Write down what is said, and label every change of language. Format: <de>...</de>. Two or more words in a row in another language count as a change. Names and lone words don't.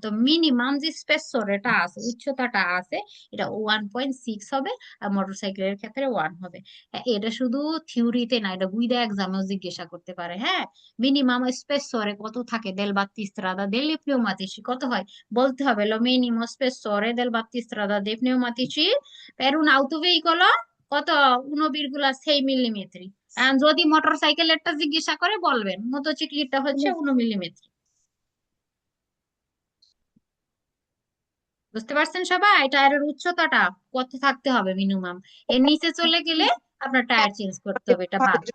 <bn>তো মিনিমাম যে স্পেসর এটা আছে, উচ্চতাটা আছে, এটা 1,6 হবে, আর মোটরসাইকেলের ক্ষেত্রে 1 হবে। এটা শুধু থিওরিতে না, এটা</bn> <it>guida esame</it> <bn>জিজ্ঞাসা করতে পারে, হ্যাঁ। মিনিমাম স্পেসরে কত থাকে</bn> <it>del battistrada del pneumatici,</it> <bn>কত হয় বলতে হবে।</bn> <it>lo minimo spessore del battistrada de pneumatici per un autoveicolo কত?</it> <bn>1,6 মিলিমিটার। যদি মোটর সাইকেলেরটা জিজ্ঞাসা করে বলবেন মোটরসাইকেলটা হচ্ছে 1 মিলিমিটার। বুঝতে পারছেন সবাই? টায়ারের উচ্চতাটা কত থাকতে হবে মিনিমাম, এর নিচে চলে গেলে আপনার টায়ার চেঞ্জ করতে হবে, এটা বাদ।</bn>